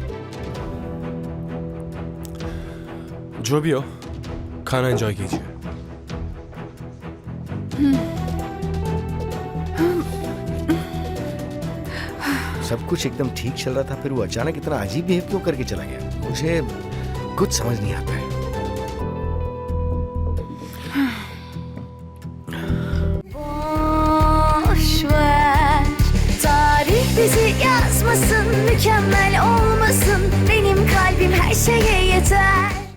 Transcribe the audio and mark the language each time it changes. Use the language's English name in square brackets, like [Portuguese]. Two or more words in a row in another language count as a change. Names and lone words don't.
[Hindi] जो भी हो, खाना एंजॉय कीजिए। सब कुछ एकदम ठीक चल रहा था, फिर वो अचानक इतना अजीब बिहेव क्यों करके चला गया? मुझे कुछ समझ नहीं आता है। [Turkish] Boş ver, tarih bizi yazmasın, mükemmel olmasın. Benim kalbim her şeye yeter.